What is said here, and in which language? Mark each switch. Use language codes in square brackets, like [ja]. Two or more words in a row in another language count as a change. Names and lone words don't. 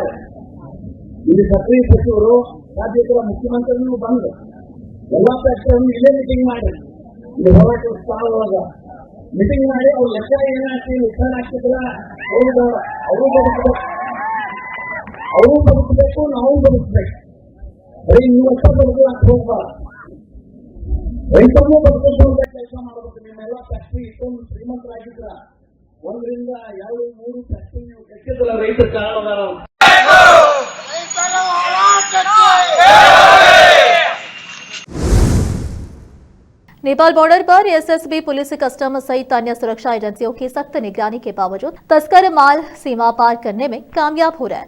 [kn] ಇಲ್ಲಿ ಸಕ್ರಿಯ ಸಚಿವರು ರಾಜ್ಯದ ಮುಖ್ಯಮಂತ್ರಿಗಳು ಬಂದು ಎಲ್ಲ ಪಕ್ಷವನ್ನು ಇಲ್ಲೇ ಮೀಟಿಂಗ್ ಮಾಡಿ ಇಲ್ಲಿ ಹೋರಾಟ ಸ್ಥಳದೊಳಗ ಮೀಟಿಂಗ್ ಮಾಡಿ ಅವ್ರ ಲೆಕ್ಕ ಏನಾಗ್ತಿ ಉತ್ಥಾನ ಆಗ್ತಿದ್ರ ಅವರು ಬದುಕಬೇಕು, ನಾವು ಬದುಕಬೇಕು. ಬರೀ ನೀವಷ್ಟ ಬದುಕಲಾಕ ಹೋಗ್ಬಾರ್ದು, ರೈತರನ್ನು ಬದುಕಬೇಕು ಅಂತ ಕೆಲಸ ಮಾಡಬೇಕು. ನಿಮ್ಮೆಲ್ಲ ಫ್ಯಾಕ್ಟ್ರಿ ಇಷ್ಟೊಂದು ಶ್ರೀಮಂತರಾಗಿದ್ರ 1 ರಿಂದ 2, 3 ಫ್ಯಾಕ್ಟ್ರಿ ನೀವು ಕಟ್ಟಿದ್ರಲ್ಲ ರೈತರ ಕಾರಣದಾರ. [hi] नेपाल बॉर्डर पर एसएसबी, पुलिस, कस्टम सहित अन्य सुरक्षा एजेंसियों की सख्त निगरानी के बावजूद तस्कर माल सीमा पार करने में कामयाब हो रहा है।